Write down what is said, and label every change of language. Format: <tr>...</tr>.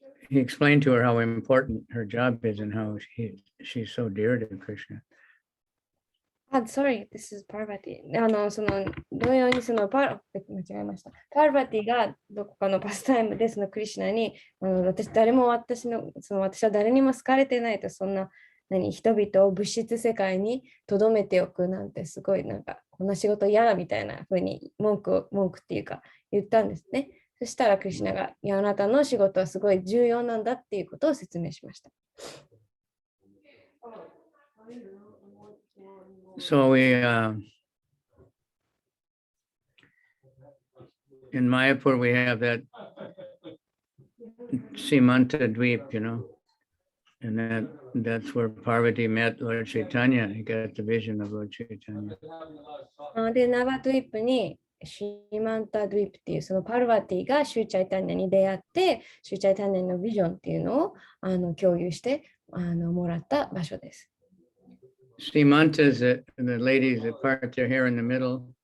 <en>he explained to her how important her job is and how she's so dear to Krishna. Sorry, this is Parvati.</en> <ja>その同様に間違えました。パルバティがどこかのパスタイムでそのクリシュナに私は誰にも好かれてないと、そんな人々を物質世界に留めておくなんてすごいなんかこんな仕事嫌だみたいな風に文句っていうか言ったんですね。そしたらクリシュナがいやあなたの仕事はすごい重要なんだっていうことを説明しました。</ja> <en>So we, in Mayapur, we have that Simanta Dweep, and that's where Parvati met Lord Chaitanya. He got the vision of Lord Chaitanya.</en> <ja>で、ナバドゥイップにシマンタドゥイップっていうそのパルバティがシューチャイタニャに出会って、シューチャイタニャのビジョンっていうのを共有してもらった場所です。</ja> <en>Simanta is the ladies that part their hair in the middle.</en>